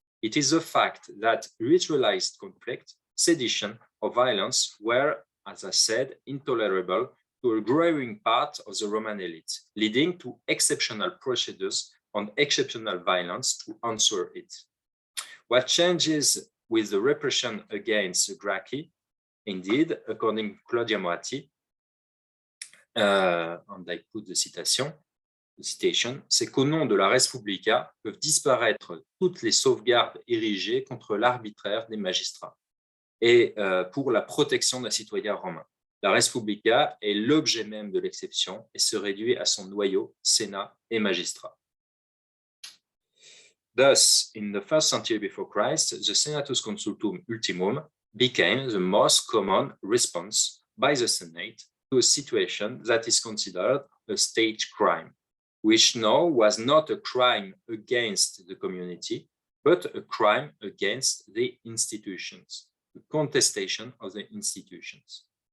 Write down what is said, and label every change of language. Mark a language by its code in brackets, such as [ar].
[en] It is the fact that ritualized conflict, sedition, or violence were, as I said, intolerable to a growing part of the Roman elite, leading to exceptional procedures and exceptional violence to answer it. What changes with the repression against the Gracchi, indeed, according to Claudia Moatti, and I put the citation, [fr] c'est qu'au nom de la res publica peuvent disparaître toutes les sauvegardes érigées contre l'arbitraire des magistrats et pour la protection d'un citoyen romain. La res publica est l'objet même de l'exception et se réduit à son noyau, sénat et magistrat. [en] Thus, in the first century before Christ, the Senatus Consultum Ultimum became the most common response by the Senate to a situation that is considered a state crime, which now was not a crime against the community, but a crime against the institutions, the contestation of the institutions.